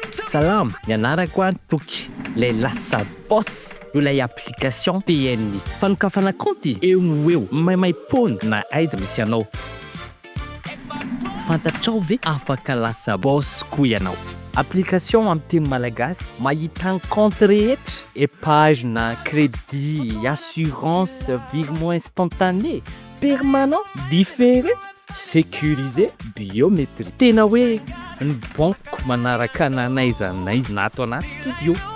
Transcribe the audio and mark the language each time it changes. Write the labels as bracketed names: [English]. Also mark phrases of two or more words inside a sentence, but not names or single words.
[Malagasy] salama nianarako antoky lay lasa boss io lay application BNI fanokafana compte eo eo maimai-pony na aiza misy anao fantatrao ve afaka lasa boss koa ianao application amin'ny teny malagasy mahita compte rehetra épage na [French] crédit assurance virement instantané permanent différé sécurisé biométrie [Malagasy] tena hoe ny banque manaraka nanaiza naiza na ato anaty studio